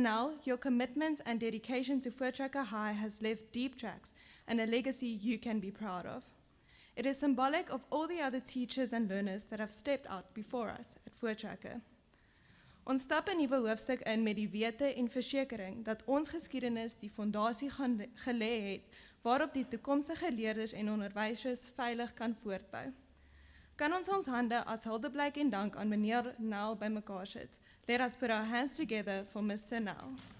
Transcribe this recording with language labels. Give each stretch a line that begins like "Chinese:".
English: Nell, your commitment and dedication to Voortrekker High has left deep tracks and a legacy you can be proud of. It is symbolic of all the other teachers and learners that have stepped out before us at Voortrekker.
Afrikaans: Ons stap 'n nuwe hoofstuk in met die wete en versekering dat ons geskiedenis die fondasie gelê het waarop die toekomstige leerders en onderwysers veilig kan voortbou. Kan ons hande as huldeblyk en dank aan meneer Nell bymekaar sit?
English: Let us put our hands together for Mr. Nell.